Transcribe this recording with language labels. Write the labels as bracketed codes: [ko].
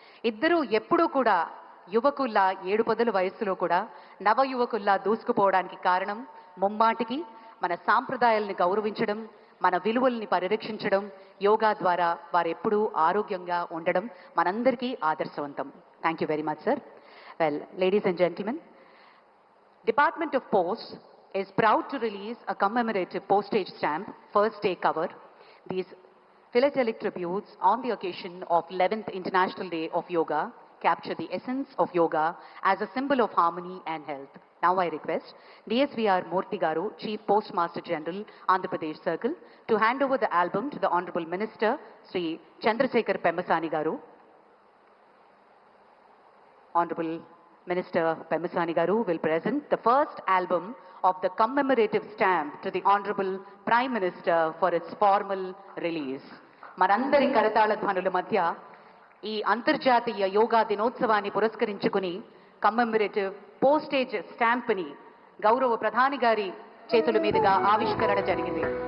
[te] ఇద్దరూ ఎప్పుడూ కూడా యువకుల్లా 7 వయస్సులో కూడా నవ యువకుల్లా దూసుకుపోవడానికి కారణం ముమ్మాటికి మన సాంప్రదాయాల్ని గౌరవించడం, మన విలువల్ని పరిరక్షించడం, యోగా ద్వారా వారెప్పుడూ ఆరోగ్యంగా ఉండడం మనందరికీ ఆదర్శవంతం. [en] Thank you very much sir. Well, ladies and gentlemen, Department of Post is proud to release a commemorative postage stamp, first day cover. These philatelic tributes on the occasion of 11th International Day of Yoga capture the essence of yoga as a symbol of harmony and health. Now I request DSVR Murthy Garu, Chief Postmaster General, Andhra Pradesh Circle, to hand over the album to the Honorable Minister, Sri Chandrasekhar Pemmasani Garu. Honorable Minister Pemmasani Garu will present the first album of the commemorative stamp to the Honorable Prime Minister for its formal release. [te] మనందరి కరతాళ ధ్వనుల మధ్య ఈ అంతర్జాతీయ యోగా దినోత్సవాన్ని పురస్కరించుకుని కమ్మెమరేటివ్ postage స్టాంప్ని గౌరవ ప్రధాని గారి చేతుల మీదుగా ఆవిష్కరణ జరిగింది.